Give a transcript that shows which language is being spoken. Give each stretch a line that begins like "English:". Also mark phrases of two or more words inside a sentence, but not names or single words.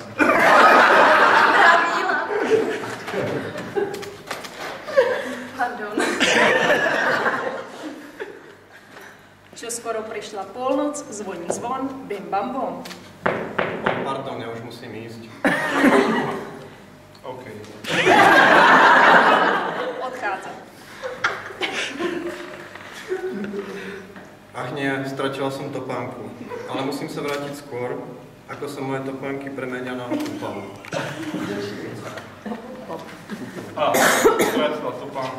Slovak: Pravila. Pardon. Čo skoro prišla polnoc, zvoní zvon, bim bam bom.
Czech: Pardon, já už musím jíst.
Slovak: OK. Odchádza. Ach nie, stratila som topánku. Ale musím sa vrátiť skôr, ako sa moje topánky premenia na kúpalu. A, stratila topánku.